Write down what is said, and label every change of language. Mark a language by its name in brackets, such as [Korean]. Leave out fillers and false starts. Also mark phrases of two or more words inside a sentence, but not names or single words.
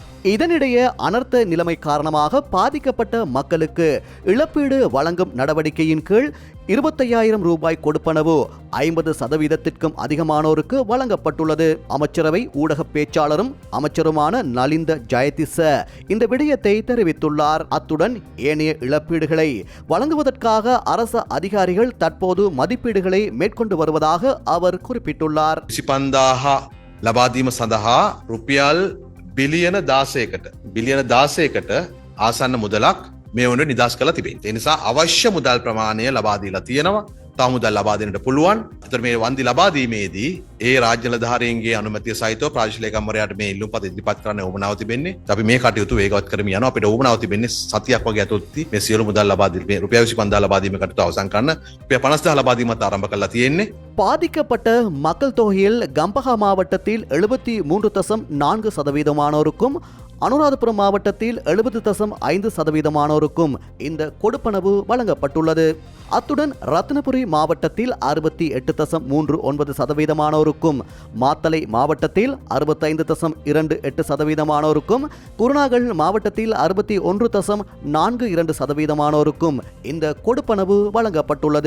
[Tamil] இதனிடையே அனர்த்த நிலைமை காரணமாக பாதிக்கப்பட்ட மக்களுக்கு இழப்பீடு வழங்கும் நடவடிக்கையின் கீழ் 25,000 ரூபாய் கொடுப்பனவு 50% அதிகமானோருக்கு வழங்கப்பட்டுள்ளது. அமைச்சரவை ஊடக பேச்சாளரும் அமைச்சருமான நலிந்த ஜெயதிச இந்த விடயத்தை தெரிவித்துள்ளார். அத்துடன் ஏனைய இழப்பீடுகளை வழங்குவதற்காக அரசு அதிகாரிகள் தற்போது மதிப்பீடுகளை மேற்கொண்டு வருவதாக அவர் குறிப்பிட்டுள்ளார். [Sinhala] 25,000 ලබාදීම සඳහා රුපියල් බිලියන 16කට ආසන්න මුදලක් මේ වුණ නිදහස් කරලා තිබෙනවා. ඒ නිසා අවශ්‍ය මුදල් ප්‍රමාණය ලබා දීලා තියෙනවා. තව මුදල් ලබා දෙන්නට පුළුවන්. ඒතර මේ වන්දි ලබා දීමේදී ඒ රාජ්‍ය නිලධාරීන්ගේ අනුමැතිය සහිතව ප්‍රාදේශීය ලේකම්වරයාට මේ ඉල්ලුම් පත ඉදිරිපත් කරන්න උවමනාව තිබෙන්නේ. අපි මේ කටයුතු වේගවත් කරමින් යනවා. අපිට උවමනාව තිබෙන්නේ සතියක් වගේ ඇතුළතදී මේ සියලු මුදල් ලබා දීම මේ රුපියල් 25,000 ලබා දීම කටයුතු අවසන් කරන්න රුපියල් 50,000 ලබා දීමත් ආරම්භ කරලා තියෙන්නේ. [Tamil] பாதிக்கப்பட்ட மக்கள் தொகையில் கம்பஹா மாவட்டத்தில் 73.4% அனுராதபுரம் மாவட்டத்தில் 70.5% இந்த கொடுப்பனவு வழங்கப்பட்டுள்ளது. அத்துடன் ரத்னபுரி மாவட்டத்தில் 68.39% மாத்தளை மாவட்டத்தில் 65.28% குருநாகல் மாவட்டத்தில் 61.42% இந்த கொடுப்பனவு வழங்கப்பட்டுள்ளது.